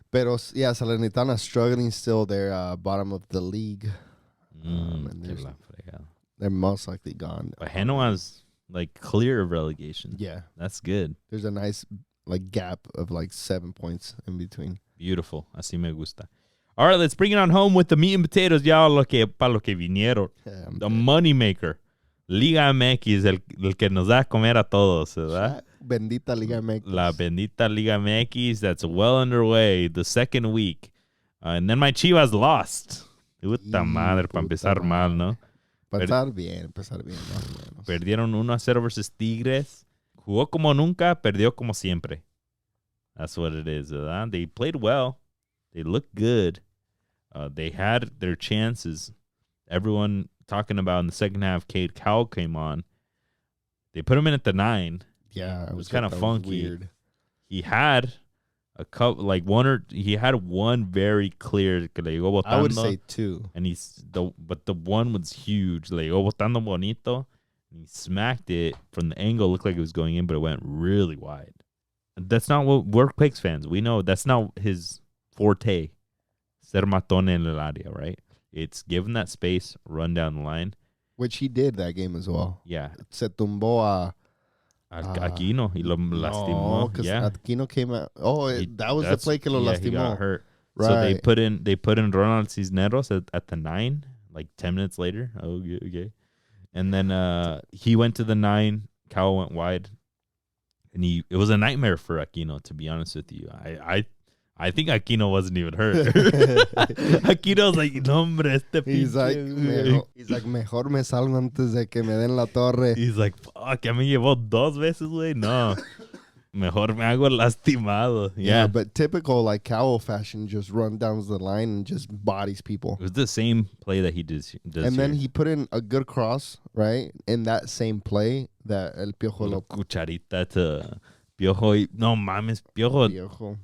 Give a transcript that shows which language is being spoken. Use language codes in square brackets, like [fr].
[en] Pero, yeah, Salernitana struggling still. They're bottom of the league. And they're most likely gone. But Genoa's like clear of relegation. Yeah. That's good. There's a nice like gap of like 7 points in between. [es] Beautiful. Así me gusta. [en] All right, let's bring it on home with the meat and potatoes. [es] Ya para lo que vinieron. [en] The money maker. [es] Liga MX, el que nos da a comer a todos, ¿verdad? Bendita Liga MX. La bendita Liga MX, [en] that's well underway, the second week. And then my Chivas lost. [es] Puta madre, para empezar mal, ¿no? Empezar bien, más o menos. Perdieron 1-0 versus Tigres. Jugó como nunca, perdió como siempre. [en] That's what it is, ¿verdad? They played well. They looked good. They had their chances. Everyone talking about in the second half, Cade Cowell came on. They put him in at the 9. Yeah, it was kind of funky. Weird. He had a couple, like he had one very clear [es] que le llegó botando. [en] I would say 2. And but the one was huge. Le llegó botando bonito. And he smacked it from the angle. Looked like it was going in, but it went really wide. That's not what we're Quakes fans. We know that's not his forte. [es] Ser matón en el área, right? [en] It's given that space, run down the line. Which he did that game as well. Yeah. [es] Se tumbó a Aquino. He lo lastimó. [en] Because yeah. Aquino came out. Oh, that was the play [es] que lo lastimó. [en] He got hurt. Right. So they put in Ronald Cisneros at the 9, like 10 minutes later. Oh, okay. And then he went to the 9. Cowell went wide. And it was a nightmare for Aquino, to be honest with you. I think Aquino wasn't even hurt. Aquino's like, [es] no, hombre, este [en] he's like, [es] mejor me salgo antes de que me den la torre. [en] He's like, fuck, [es] ya me llevó 2 veces, güey. No. Mejor me hago lastimado. [en] Yeah, but typical like Cowell fashion, just run down the line and just bodies people. It was the same play that he does and then he put in a good cross, right? In that same play that El Piojo [es] Cucharita to Piojo. No mames, Piojo.